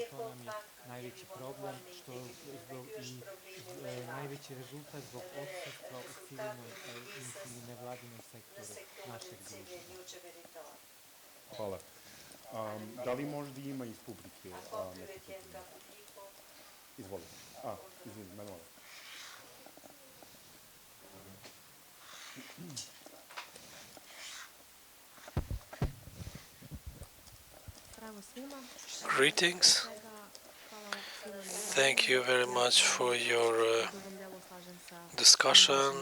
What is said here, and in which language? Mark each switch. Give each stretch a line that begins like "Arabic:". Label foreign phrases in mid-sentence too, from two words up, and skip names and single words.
Serbian: To nam je najveći problem, što i najveći rezultat zbog odsustva u civilnom i nevladinom sektoru našeg društva. Hvala. Da li možda ima iz publike neko pitanje? Izvolite. Izvini, mene molim.
English: Greetings. Thank you very much for your discussion.